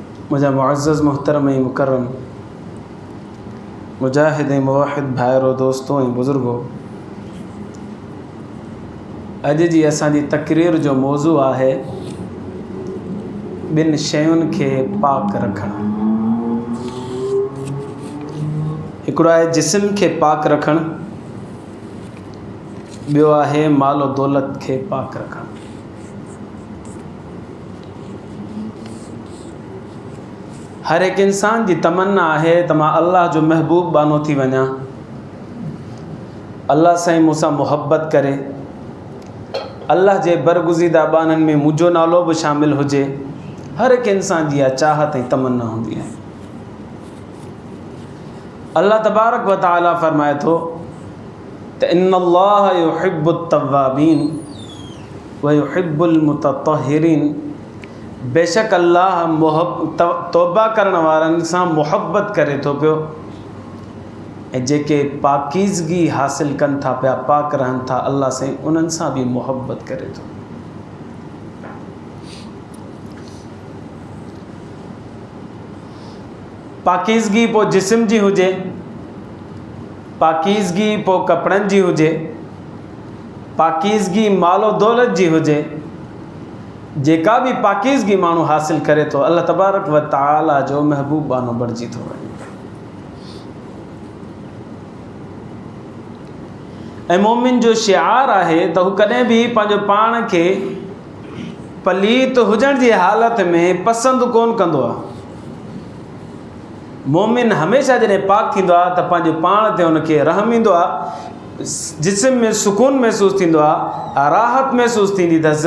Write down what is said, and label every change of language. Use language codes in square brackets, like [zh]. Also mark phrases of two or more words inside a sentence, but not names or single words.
[sd] मुझा मुअज़्ज़ज़ मोहतरम ऐं मुकर्रम मुजाहिद ऐं मुवाहिद भाइरो दोस्तों ऐं बुज़ुर्गो, अॼु जी असांजी तक़रीर जो मौज़ू आहे ॿिनि शयुनि खे पाक रखणु। हिकिड़ो आहे जिस्म खे पाक रखणु, ॿियो आहे मालो दौलत खे पाक रखणु। हर एक इंसान जी तमन्ना है त मां अल्लाह जो महबूब बानो थी वञा, अल्लाह साईं मूंसां मुहब्बत करे, अल्लाह जे बरगुज़ीदा बाननि में मुंहिंजो नालो बि शामिल हुजे। हर एक इंसान जी इहा चाहत ऐं तमन्ना हूंदी आहे। [ar] الله تبارك وتعالى फरमाए थो त إن الله يحب التوابين ويحب المتطهرين, [sd] बेशक अल्लाह तौबा करण वारनि सां मुहब्बत करे थो पियो, ऐं जेके पाकीज़गी हासिल कनि था पिया, पाक रहनि था, अल्लाह साईं उन्हनि सां बि मुहब्बत करे थो। पाकीज़गी पोइ जिस्म जी हुजे, पाकीज़गी पोइ कपिड़नि जी हुजे, पाकीज़गी मालो दौलत जी हुजे, जेका भी पाकीज़गी माण्हू हासिल करे थो, [ar] الله تبارك وتعالى [sd] जो महबूब बानो बणिजी थो वञे। ऐं मोमिन जो शिआर आहे त हू कॾहिं बि पंहिंजो पाण खे पलीत हुजण जी हालत में पसंदि कोन कंदो आहे। मोमिन हमेशह जॾहिं पाक थींदो आहे त पंहिंजे पाण ते हुनखे रहम ईंदो आहे, जिस्म में सुकून महसूस थींदो आहे, राहत महसूस थींदी अथसि।